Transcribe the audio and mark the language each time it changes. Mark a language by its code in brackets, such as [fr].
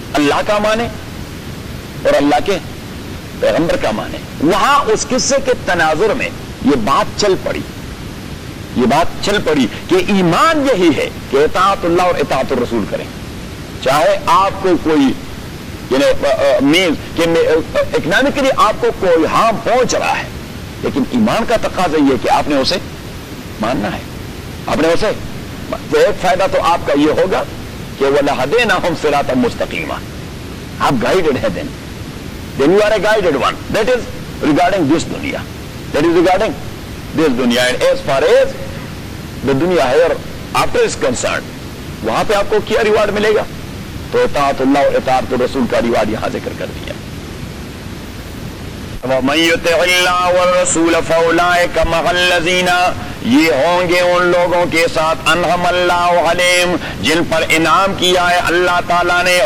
[ur] اللہ کا مانے اور اللہ کے پیغمبر کا مانے، وہاں اس قصے کے تناظر میں یہ بات چل پڑی، یہ بات چل پڑی کہ ایمان یہی ہے کہ اطاعت اللہ اور اطاعت الرسول کریں، چاہے آپ کو کوئی مینز کہ اکنامکلی آپ کو کوئی ہارم پہنچ رہا ہے، لیکن ایمان کا تقاضا یہ کہ آپ نے اسے ماننا ہے. آپ نے اسے تو ایک فائدہ تو آپ کا یہ ہوگا کہ [ar] وَلَهَدَيْنَهُمْ صِرَاطًا مُسْتَقِيمًا، [ur] آپ گائیڈڈ ہے، [en] then you are a guided one. That is regarding this دنیا، that is regarding this دنیا. And as far as the دنیا here after is concerned، [ur] وہاں پہ آپ کو کیا ریوارڈ ملے گا؟ تو اطاعت اللہ اور اطاعت الرسول کا ریوارڈ یہاں ذکر کر دیا. [ar] وَمَن يُطِعِ اللَّهَ وَالرَّسُولَ فَأُولَئِكَ مَعَ الَّذِينَ، [ur] یہ ہوں گے ان لوگوں کے ساتھ، [ar] انعم اللہ علیہم، [ur] جن پر انعام کیا ہے اللہ تعالیٰ نے.